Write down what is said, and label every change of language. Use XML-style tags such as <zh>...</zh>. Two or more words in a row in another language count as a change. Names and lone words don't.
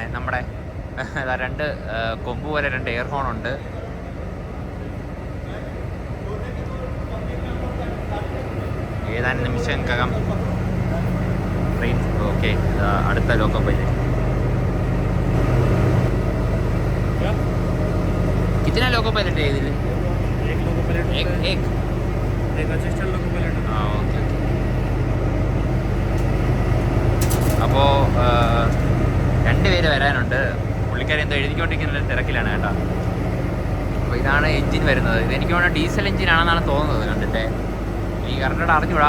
<ml>നമ്മുടെ രണ്ട് കൊമ്പ് പോലെ രണ്ട്</ml> <en>air horn</en> <ml>ഉണ്ട്. ഏതാനും നിമിഷങ്ങൾക്കകം ട്രെയിൻ ഓക്കെ അടുത്ത</ml> <en>loco pilot.</en> <hi>कितना</hi> <en>loco pilot</en> <hi>है इधर? एक</hi> <en>loco pilot</en> <hi>एक एक एक</hi> <en>assistant loco pilot</en> <hi>है।</hi> <ml>ആ ഓക്കെ. അപ്പോൾ 2 പേര് വരാനുണ്ട്. പുള്ളിക്കാരി എന്തോ എഴുതിക്കൊണ്ടിരിക്കുന്ന തിരക്കിലാണ് കേട്ടോ. അപ്പോൾ ഇതാണ് എൻജിൻ വരുന്നത്. ഇതെനിക്ക് തോന്നുന്നു ഡീസൽ എൻജിനാണെന്നാണ് തോന്നുന്നത് കണ്ടിട്ട്. എനിക്ക് കറക്റ്റായിട്ട് അറിഞ്ഞൂടാ.</ml>